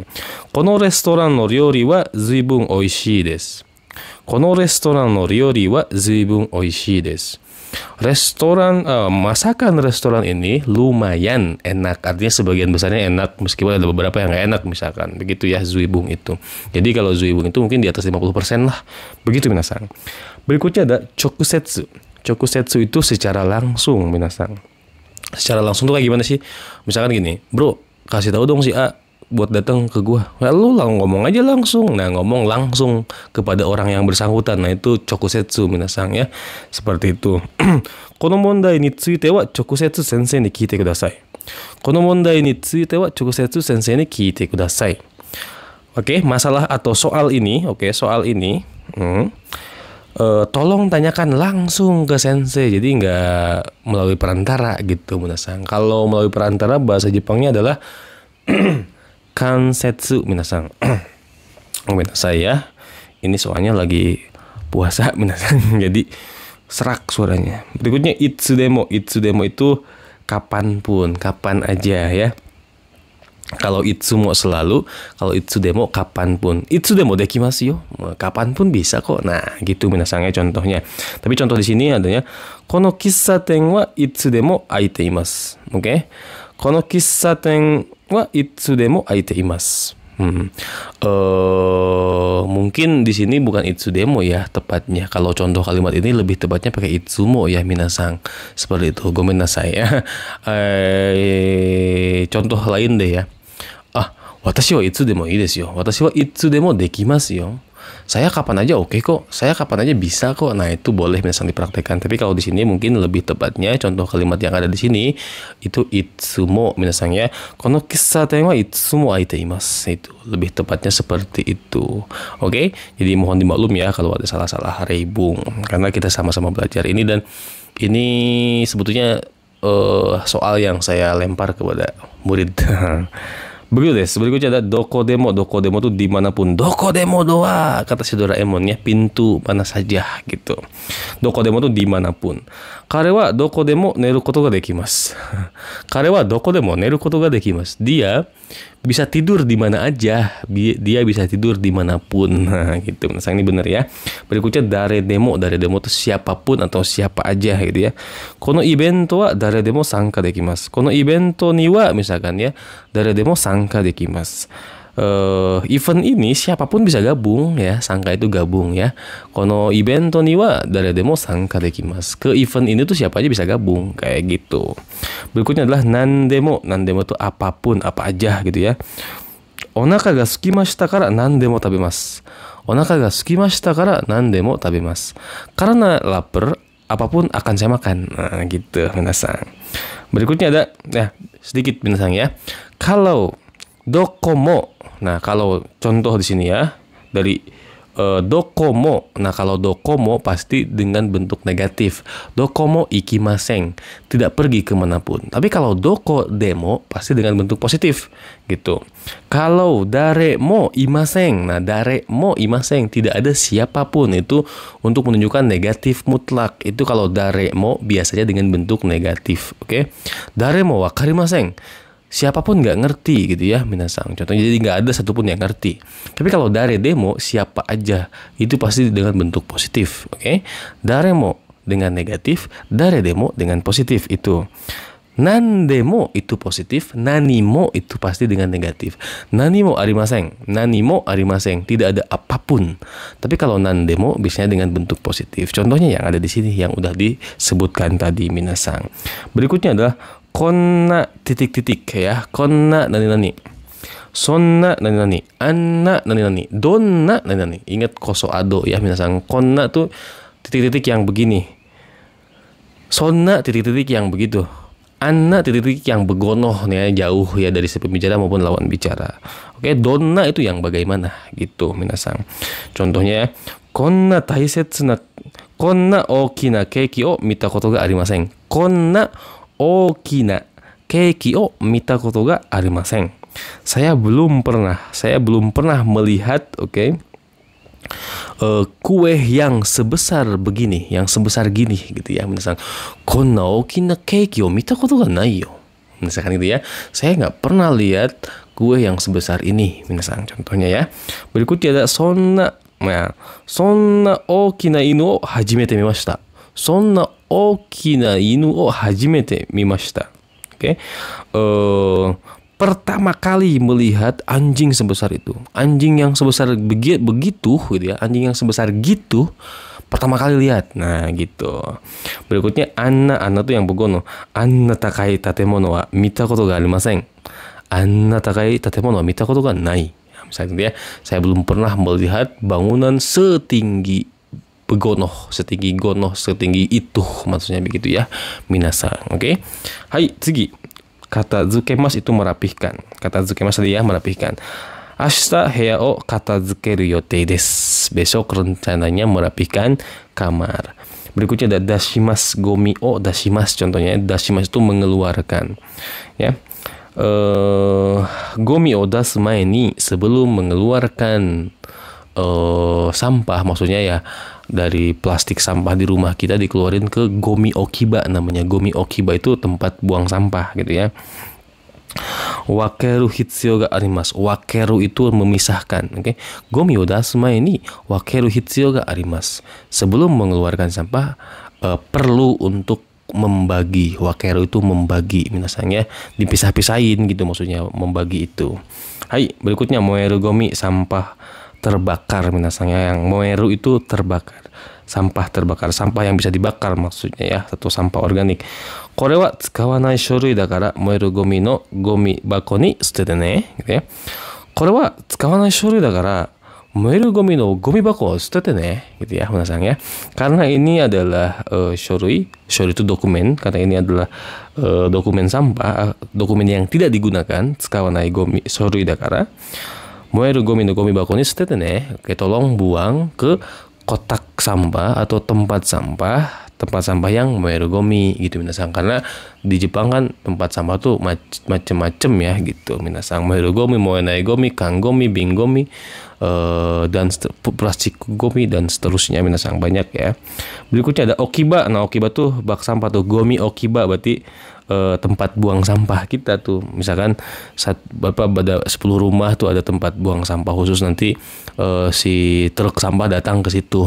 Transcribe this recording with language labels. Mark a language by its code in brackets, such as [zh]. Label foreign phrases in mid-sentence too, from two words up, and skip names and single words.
[ja] このレストランの料理はずいぶんおいしいです. このレストランの料理はずいぶんおいしいです. [id] Masakan restoran ini lumayan enak. Artinya sebagian besarnya enak, meskipun ada beberapa yang nggak enak misalkan. Begitu ya zuibun itu. Jadi kalau zuibun itu mungkin di atas 50% lah. Begitu minasang. Berikutnya ada chokusetsu. Chokusetsu itu secara langsung minasang. Secara langsung tuh kayak gimana sih? Misalkan gini, bro, kasih tahu dong si A buat datang ke gua. Lalu ngomong aja langsung. Nah, ngomong langsung kepada orang yang bersangkutan. Nah, itu chokusetsu minasang ya. Seperti itu. [ja] この問題については直接先生に聞いてください. この問題については直接先生に聞いてください. [id] Oke, masalah atau soal ini, soal ini tolong tanyakan langsung ke sensei. Jadi nggak melalui perantara gitu minasang. Kalau melalui perantara bahasa Jepangnya adalah kansetsu minasang. Minasai ya. Ini soalnya lagi puasa minasang. Jadi serak suaranya. Berikutnya itsudemo. Itsudemo itu kapanpun, kapan aja ya. Kalau itsumo selalu, kalau itsudemo kapanpun. [ja] いつでもできますよ. [id] Kapanpun bisa kok. Nah, gitu minasangnya contohnya. Tapi contoh di sini adanya [ja] この喫茶店はいつでも開いています. [id] Oke. [ja] この喫茶店はいつでも開いています. [id] Mungkin di sini bukan itsudemo ya tepatnya. Kalau contoh kalimat ini lebih tepatnya pakai itsumo ya minasang. Seperti itu. Gomen nasai ya. Contoh lain deh ya. [ja] 私はいつでもいいですよ。私はいつでもできますよ. [id] Saya kapan aja oke kok. Saya kapan aja bisa kok. Nah, itu boleh minasang dipraktekkan. Tapi kalau di sini mungkin lebih tepatnya contoh kalimat yang ada di sini itu itsumo minasang ya. [ja] この喫茶店はいつも開いています. [id] Itu lebih tepatnya seperti itu. Oke? Jadi mohon dimaklum ya kalau ada salah-salah reibung karena kita sama-sama belajar ini, dan ini sebetulnya soal yang saya lempar kepada murid. Begitu deh. Berikutnya ada dokodemo. Dokodemo tuh dimanapun. [ja] どこでもドア, [id] kata si Doraemon ya, pintu mana saja gitu. Dokodemo tuh dimanapun. [ja] 彼はどこでも寝ることができます. 彼はどこでも寝ることができます. [id] Dia bisa tidur di mana aja, dia bisa tidur dimanapun. Nah gitu, ini benar ya. Berikutnya [ja] 誰でも [id] itu siapapun atau siapa aja gitu ya. [ja] このイベントは誰でも参加できます. このイベントには [id] misalkan ya, [ja] 誰でも参加できます. [id] Event ini siapapun bisa gabung ya, sangka itu gabung ya. [ja] このイベントには誰でも参加できます. [id] Ke event ini tuh siapa aja bisa gabung kayak gitu. Berikutnya adalah nandemo. Nandemo tuh apapun, apa aja gitu ya. [ja] お腹が空きましたから何でも食べます. お腹が空きましたから何でも食べます. [id] Karena lapar, apapun akan saya makan. Nah, gitu minasang. Berikutnya ada ya sedikit minasang ya. Kalau dokomo. Nah, kalau contoh di sini ya dari dokomo. Nah, kalau dokomo pasti dengan bentuk negatif. [ja] どこも行きません, [id] tidak pergi kemanapun. Tapi kalau [ja] どこでも [id] pasti dengan bentuk positif gitu. [ja] Kalau 誰もいません。Nah, 誰もいません, [id] tidak ada siapapun, itu untuk menunjukkan negatif mutlak. Itu kalau [ja] 誰も [id] biasanya dengan bentuk negatif. Oke. [ja] 誰も分かりません, [id] siapapun nggak ngerti gitu ya minasang. Contohnya jadi nggak ada satupun yang ngerti. Tapi kalau [ja] 誰でも [id] siapa aja, itu pasti dengan bentuk positif. Oke. [ja] 誰も [id] dengan negatif, [ja] 誰でも [id] dengan positif itu. Nandemo itu positif, nanimo itu pasti dengan negatif. [ja] 何もありません、何もありません, [id] tidak ada apapun. Tapi kalau nandemo biasanya dengan bentuk positif. Contohnya yang ada di sini yang udah disebutkan tadi minasang. Berikutnya adalah konna titik-titik ya. [ja] こんな何々。そんな何々. あんな何々。どんな何々. [id] Ingat [ja] こそあど [id] ya minasang. Konna tuh titik-titik yang begini. Sonna titik-titik yang begitu. Anna titik-titik yang begonoh nih ya, jauh ya dari si pembicara maupun lawan bicara. Oke, donna itu yang bagaimana gitu minasang. Contohnya ya. [ja] こんな大切な、こんな大きなケーキを見たことがありません. こんな大きなケーキを見たことがありません. [id] Saya belum pernah melihat, oke, kue yang sebesar begini, yang sebesar gini gitu ya. [ja] Misalkan こんな大きなケーキを見たことがないよ. [id] Misalkan itu ya. Saya nggak pernah lihat kue yang sebesar ini. Misalkan contohnya ya. Berikutnya ada sonna. [ja] Nah, そんな大きな犬を初めて見ました. そんな大きな犬を初めて見ました. [id] Oke. Pertama kali melihat anjing sebesar itu. Anjing yang sebesar begitu gitu ya. Anjing yang sebesar gitu pertama kali lihat. Nah, gitu. Berikutnya anna tuh yang begono. [ja] あんな高い建物は見たことがありません. あんな高い建物は見たことがない. [id] Misalnya ya, saya belum pernah melihat bangunan setinggi begonoh, setinggi gonoh, setinggi itu, maksudnya begitu ya, minasang. [ja] Oke. Hai, tsugi. 片付けます [id] itu merapihkan. [ja] 片付けます [id] tadi ya, merapihkan. [ja] 明日部屋を片付ける予定です. [id] Besok rencananya merapihkan kamar. Berikutnya ada [ja] 出します、ゴミを出します. [id] Contohnya dashimas itu mengeluarkan. Ya. [ja] ゴミを出す前に, [id] sebelum mengeluarkan sampah, maksudnya ya dari plastik sampah di rumah kita dikeluarin ke [ja] ゴミ置き場. [id] Namanya [ja] ゴミ置き場 [id] itu tempat buang sampah gitu ya. [ja] 分ける必要があります. [id] Wakeru itu memisahkan. Oke. [ja] ゴミを出す前に分ける必要があります. [id] Sebelum mengeluarkan sampah perlu untuk membagi. Wakeru itu membagi minasangnya, dipisah-pisahin gitu maksudnya, membagi itu. Hai, berikutnya [ja] 燃えるゴミ, [id] sampah terbakar minasangnya. Yang moeru itu terbakar, sampah terbakar, sampah yang bisa dibakar maksudnya ya, atau sampah organik. [ja] これは使わない書類だから燃えるゴミのゴミ箱に捨ててね [id] gitu ya. [ja] これは使わない書類だから燃えるゴミのゴミ箱捨ててね [id] gitu ya minasang ya. Karena ini adalah shorui itu dokumen, karena ini adalah dokumen sampah, dokumen yang tidak digunakan. [ja] 使わないゴミ書類だから燃えるゴミのゴミ箱に捨ててね. [id] Oke, tolong buang ke kotak sampah atau tempat sampah yang [ja] 燃えるゴミ [id] gitu minasang. Karena di Jepang kan tempat sampah tuh macem-macem ya gitu. Minasang, [ja] 燃えるゴミ、燃えないゴミ、缶ゴミ、瓶ゴミ, [id] dan plastik gomi dan seterusnya. Minasang, banyak ya. Berikutnya ada okiba. Nah, okiba tuh bak sampah tuh. [ja] ゴミ置き場 [id] berarti tempat buang sampah kita tuh. Misalkan pada 10 rumah tuh ada tempat buang sampah khusus, nanti si truk sampah datang ke situ.